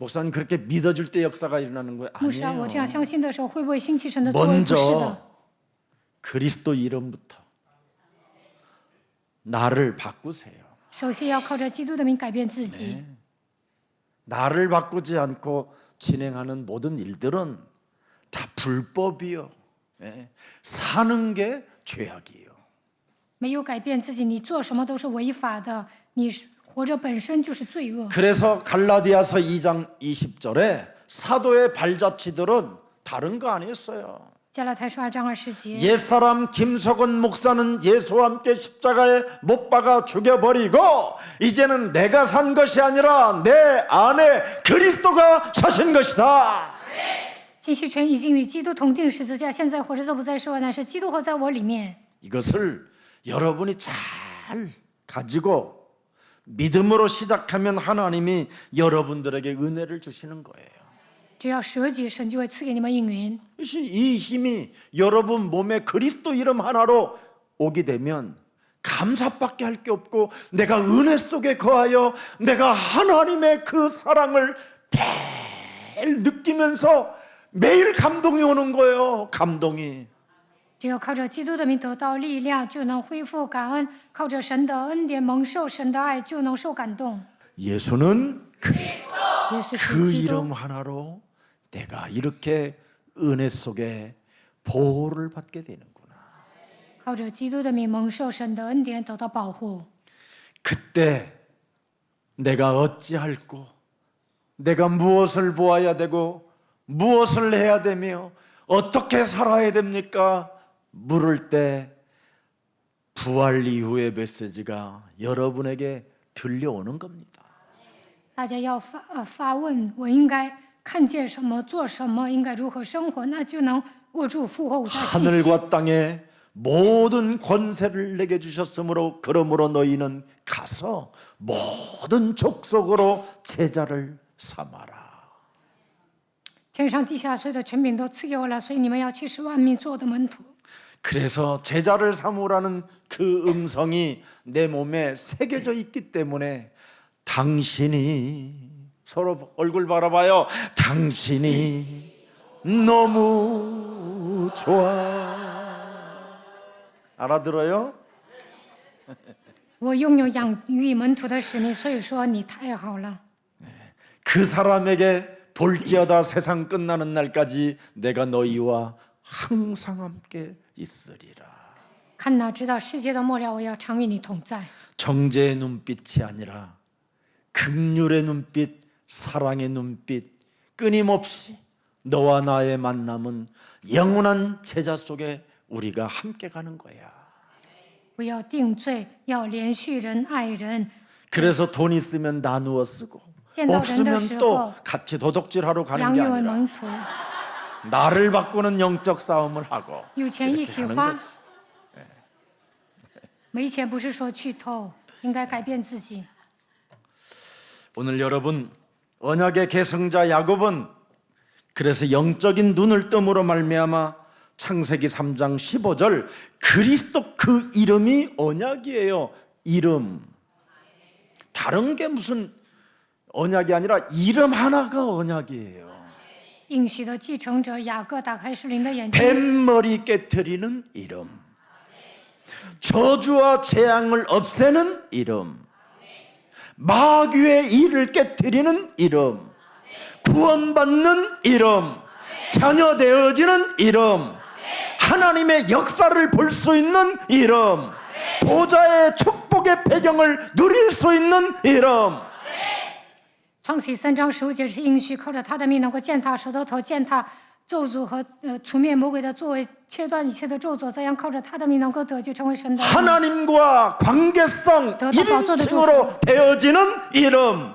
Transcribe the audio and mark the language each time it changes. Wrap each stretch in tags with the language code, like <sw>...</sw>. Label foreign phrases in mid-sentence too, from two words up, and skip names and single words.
<ko>목사님 그렇게 믿어줄 때 역사가 일어나는 거예요?</ko> <zh>牧师啊，我这</zh> <ko>아니에요.</ko> <zh>样相信的时候，会不会兴起神的作为？不是的，</zh> <ko>먼저 그리스도 이름부터 나를 바꾸세요.</ko> <zh>首先要靠着基督的名改变自己。</zh> <ko>나를 바꾸지 않고 진행하는 모든 일들은 다 불법이요. 예. 사는 게 죄악이에요.</ko> <zh>没有改变自己，你做什么都是违法的，你活着本身就是罪恶。</zh> <ko>그래서 갈라디아서 2장 20절에 사도의 발자취들은 다른 거 아니었어요.</ko> <zh>加拉太书2章20节，</zh> <ko>옛사람 김석원 목사는 예수와 함께 십자가에 못 박아 죽여버리고 이제는 내가 산 것이 아니라 내 안에 그리스도가 사신 것이다.</ko> <zh>金希全已经与基督同定十字架，现在活着的不再是我，乃是基督活在我里面。</zh> <ko>이것을 여러분이 잘 가지고 믿음으로 시작하면 하나님이 여러분들에게 은혜를 주시는 거예요.</ko> <zh>只要舍己，神就会赐给你们应允。</zh> <ko>이 힘이 여러분 몸에 그리스도 이름 하나로 오게 되면 감사밖에 할 게 없고 내가 은혜 속에 거하여 내가 하나님의 그 사랑을 매일 느끼면서 매일 감동이 오는 거예요. 감동이.</ko> <zh>只要靠着基督的名得到力量，就能恢复感恩；靠着神的恩典蒙受神的爱，就能受感动。</zh> <ko>예수는 그리스도.</ko> <zh>耶稣是</zh> <ko>그</ko> <zh>基督，</zh> <ko>이름 하나로 내가 이렇게 은혜 속에 보호를 받게 되는구나.</ko> <zh>靠着基督的名蒙受神的恩典，得到保护。</zh> <ko>그때 내가 어찌할꼬, 내가 무엇을 보아야 되고 무엇을 해야 되며 어떻게 살아야 됩니까? 물을 때 부활 이후의 메시지가 여러분에게 들려오는 겁니다.</ko> <zh>大家要发问：我应该看见什么，做什么，应该如何生活？那就能握住复活五大信息。</zh> <ko>하늘과 땅에 모든 권세를 내게 주셨으므로 그러므로 너희는 가서 모든 족속으로 제자를 삼아라.</ko> <zh>天上地下所有的权柄都赐给我了，所以你们要去使万民做我的门徒。</zh> <ko>그래서 제자를 삼으라는 그 음성이 내 몸에 새겨져 있기 때문에 당신이, 서로 얼굴 바라봐요. 당신이 너무 좋아. 알아들어요?</ko> <zh>我拥有养育门徒的使命，所以说你太好了。</zh> <ko>그 사람에게 볼지어다 세상 끝나는 날까지 내가 너희와 항상 함께 있으리라.</ko> <zh>看哪，直到世界的末了，我要常与你同在。</zh> <ko>정죄의 눈빛이 아니라 긍휼의 눈빛, 사랑의 눈빛, 끊임없이 너와 나의 만남은 영원한 제자 속에 우리가 함께 가는 거야.</ko> <zh>不要定罪，要连续人爱人。</zh> <ko>그래서 돈 있으면 나누어 쓰고</ko> <zh>见到人的</zh> <ko>없으면</ko> <zh>时</zh> <ko>또</ko> <zh>候，</zh> <ko>같이 도둑질하러 가는</ko> <zh>养</zh> <ko>게</ko> <zh>育为</zh> <ko>아니라</ko> <zh>门徒，</zh> <ko>나를 바꾸는 영적 싸움을 하고</ko> <zh>有钱一起</zh> <ko>이렇게</ko> <zh>花</zh> <ko>가는 거지. 。</ko> <zh>没钱不是说去偷，应该改变自己。</zh> <ko>오늘 여러분 언약의 계승자 야곱은 그래서 영적인 눈을 뜸으로 말미암아 창세기 3장 15절 그리스도 그 이름이 언약이에요. 이름. 다른 게 무슨 언약이 아니라 이름 하나가 언약이에요.</ko> <zh>应许的继承者雅各打开属灵的眼睛，</zh> <ko>뱀머리 깨트리는 이름. 저주와 재앙을 없애는 이름. 마귀의 일을 깨트리는 이름. 구원받는 이름. 자녀 되어지는 이름. 하나님의 역사를 볼 수 있는 이름. 보좌의 축복의 배경을 누릴 수 있는 이름.</ko> <zh>创启3章15节是应许，靠着他的命能够践踏舌头头，践踏咒诅和除灭魔鬼的作为，切断一切的咒诅，这样靠着他的命能够得救，成为神的。</zh> <ko>하나님과 관계성 1인칭으로 되어지는 이름.</ko>